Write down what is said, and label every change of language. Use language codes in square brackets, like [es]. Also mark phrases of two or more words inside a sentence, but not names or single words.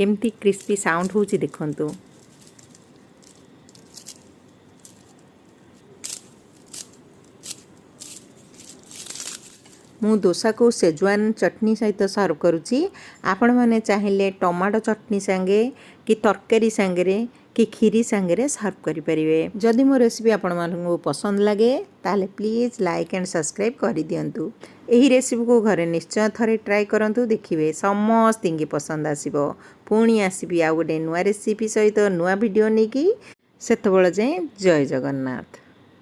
[or] केमती [en] crispy sound [or] ହେଉଛି ଦେଖନ୍ତୁ। ମୁଁ ଡୋସା କୁ ସେଜୱାନ ଚଟଣି ସହିତ ସର୍ଭ କରୁଛି। ଆପଣ ମାନେ ଚାହିଁଲେ ଟମାଟୋ ଚଟଣି ସାଙ୍ଗେ କି ତରକାରୀ ସାଙ୍ଗେ କି ଖିରି ସାଙ୍ଗେ ସର୍ଭ କରି ପାରିବେ। ଯଦି ମୋ ରେସିପି ଆପଣ ମାନଙ୍କୁ ପସନ୍ଦ ଲାଗେ ତାହାଲେ [en] please like and subscribe [or] କରି ଦିଅନ୍ତୁ। ଏହି ରେସିପି କୁ ଘରେ ନିଶ୍ଚୟ ଥରେ ଟ୍ରାଏ କରନ୍ତୁ, ଦେଖିବେ ସମସ୍ତଙ୍କୁ ପସନ୍ଦ ଆସିବ। ପୁଣି ଆସିବି ଆଉ ଗୋଟେ ନୂଆ ରେସିପି ସହିତ ନୂଆ ଭିଡିଓ ନେଇକି। ସେତେବେଳେ ଯାଏ ଜୟ ଜଗନ୍ନାଥ।